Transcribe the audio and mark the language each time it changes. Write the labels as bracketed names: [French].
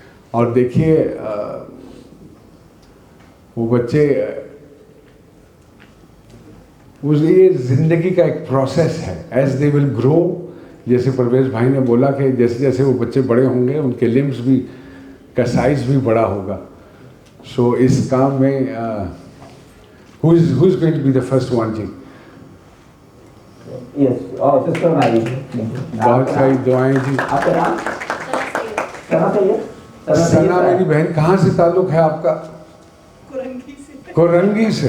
[Urdu] اور دیکھیے وہ بچے، یہ زندگی کا ایک پروسیس ہے. ایز دے ول گرو، جیسے پرویز بھائی نے بولا کہ جیسے جیسے وہ بچے بڑے ہوں گے ان کے لمبس بھی کا سائز بھی بڑا ہوگا. سو اس کام میں [English] who is going to be the first one [Urdu] جی؟ Yes, sister ہماری بہت ساری دعائیں جی. آپ کا نام ثنا سید؟ ثنا میری بہن. کہاں سے تعلق ہے آپ کا؟ کورنگی سے.